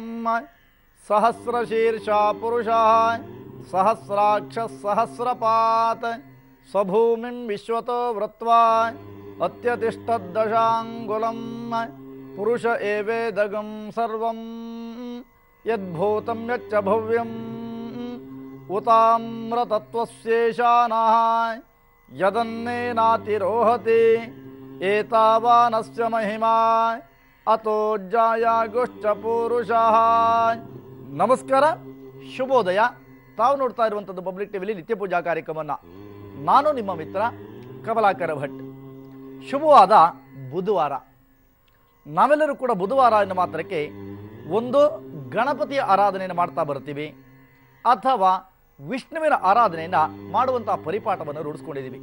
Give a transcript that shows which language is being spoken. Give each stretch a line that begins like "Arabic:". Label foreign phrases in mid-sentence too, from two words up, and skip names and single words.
Sanskrit: सहस्रशीर्षा पुरुषः सहस्राक्षः सहस्रपात् स्वभूमिं विश्वतो वृत्वा अत्यतिष्ठद्दशाङ्गुलं पुरुष एवेदगं सर्वं यद्भूतं यच्च भव्यम् उताम्रतत्त्वस्येषानः यदन्नेनातिरोहति एतावानस्य महिमा अतो ಜಾಯಾಗುಶ್ಚ ಪುರುಷಃ.
Kannada: ನಮಸ್ಕಾರ, ಶುಭೋದಯ. ತಾವು ನೋಡ್ತಾ ಇರುವಂಥದ್ದು ಪಬ್ಲಿಕ್ ಟಿವಿಲಿ ನಿತ್ಯ ಪೂಜಾ ಕಾರ್ಯಕ್ರಮವನ್ನು. ನಾನು ನಿಮ್ಮ ಮಿತ್ರ ಕಮಲಾಕರ ಭಟ್. ಶುಭವಾದ ಬುಧವಾರ. ನಾವೆಲ್ಲರೂ ಕೂಡ ಬುಧವಾರ ಎನ್ನುವ ಮಾತ್ರಕ್ಕೆ ಒಂದು ಗಣಪತಿಯ ಆರಾಧನೆಯನ್ನು ಮಾಡ್ತಾ ಬರ್ತೀವಿ, ಅಥವಾ ವಿಷ್ಣುವಿನ ಆರಾಧನೆಯನ್ನು ಮಾಡುವಂತಹ ಪರಿಪಾಠವನ್ನು ರೂಢಿಸ್ಕೊಂಡಿದ್ದೀವಿ.